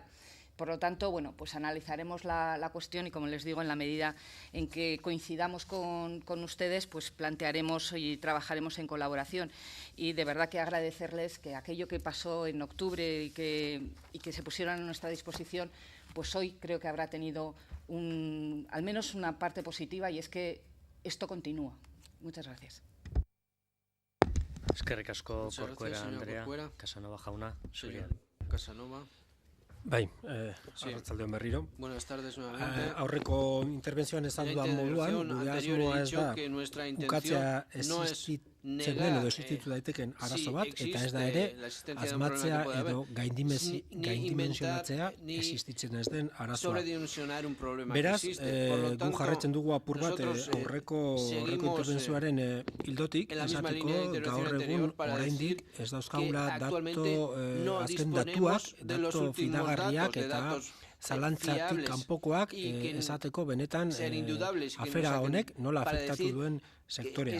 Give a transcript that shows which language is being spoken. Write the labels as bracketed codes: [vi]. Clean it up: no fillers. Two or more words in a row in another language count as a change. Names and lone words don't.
[es] Por lo tanto, bueno, pues analizaremos la cuestión y, como les digo, en la medida en que coincidamos con ustedes, pues plantearemos y trabajaremos en colaboración. Y de verdad que agradecerles que aquello que pasó en octubre y que se pusieron a nuestra disposición, pues hoy creo que habrá tenido al menos una parte positiva, y es que esto continúa. Muchas gracias. [eu] Eskerrik asko, Corcuera Andrea. Casanova jauna, zurea. Casanova. Bai, arratsaldeon berriro. [es] Buenas tardes nuevamente. [eu] Aurreko interbentzioan esan dudan moduan, gure asmoa ez da ukatzea existitzen den edo existitu daiteken arazo bat, eta ez da ere asmatzea edo gaindimensionatzea existitzen ez den arazoa. Beraz, gu jarretzen dugu apur bat aurreko interbentzioaren ildotik, esateko gaur egun oraindik ez dauzkagula azken datuak, datu fidagarriak eta zalantzatik kanpokoak esateko benetan afera honek nola afektatu duen sektorea.